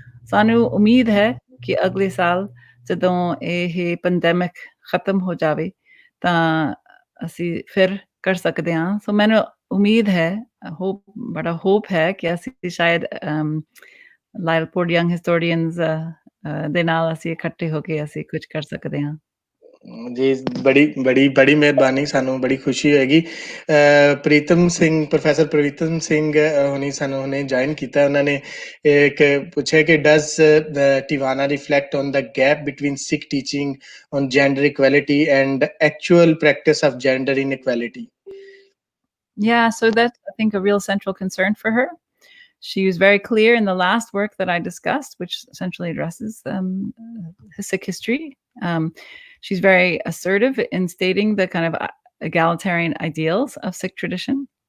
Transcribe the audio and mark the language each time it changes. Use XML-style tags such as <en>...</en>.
<pa>ਸਾਨੂੰ ਉਮੀਦ ਹੈ ਕਿ ਅਗਲੇ ਸਾਲ ਜਦੋਂ ਇਹ ਪੈਂਡੈਮਿਕ ਖਤਮ ਹੋ ਜਾਵੇ ਤਾਂ ਅਸੀਂ ਫਿਰ ਕਰ ਸਕਦੇ ਹਾਂ। ਸੋ ਮੈਨੂੰ ਉਮੀਦ ਹੈ, ਬੜਾ ਹੋਪ ਹੈ ਕਿ ਅਸੀਂ ਸ਼ਾਇਦ ਲਾਇਲਪੁਰ ਯੰਗ ਹਿਸਟੋਰੀਅਨਸ ਦੇ ਨਾਲ ਅਸੀਂ ਇਕੱਠੇ ਹੋ ਕੇ ਅਸੀਂ ਕੁਝ ਕਰ ਸਕਦੇ ਹਾਂ। जी बड़ी मेहरबानी, सानू बड़ी खुशी होएगी। प्रीतम सिंह, प्रोफैसर प्रीतम सिंह होनी सानू हुणे ज्वाइन कीता।</pa> <hi>उन्होंने एक पूछा कि</hi> <en>Does Tiwana reflect on the gap between Sikh teaching on gender equality and actual practice of gender inequality? Yeah, so that's, I think, a real central concern for her. She was very clear in the last work that I discussed, which essentially addresses Sikh history. She's very assertive in stating the kind of egalitarian ideals of Sikh tradition.</en>